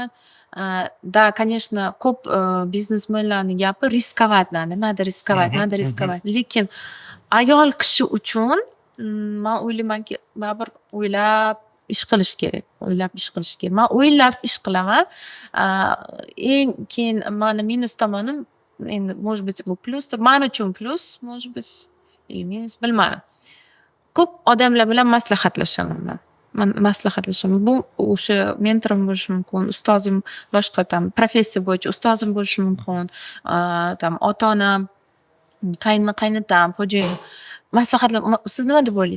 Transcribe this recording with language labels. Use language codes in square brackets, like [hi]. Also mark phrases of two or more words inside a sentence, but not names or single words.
[ru] Да, конечно, [uz] ko'p biznesmenlarning gapi riskovatlarni, [ru] надо riskovать. [uz] Lekin ayol kishi uchun men o'ylaymanki, baribir o'ylab ish qilish kerak. Men o'ylab ish qilaman. Eng keyin meni minus tomonim, endi [ru] может быть [uz] bu plusdir. Men uchun plus, [ru] может быть или minus, bilmadim. [uz] Ko'p odamlar bilan maslahatlashaman. Bu o'sha mentorim bo'lishi mumkin, ustozim, boshqa professiya bo'yicha ustozim bo'lishi mumkin, ota-onam, qaynotam, xo'jayin. Maslahatlar, siz nima deb o'ylaysiz?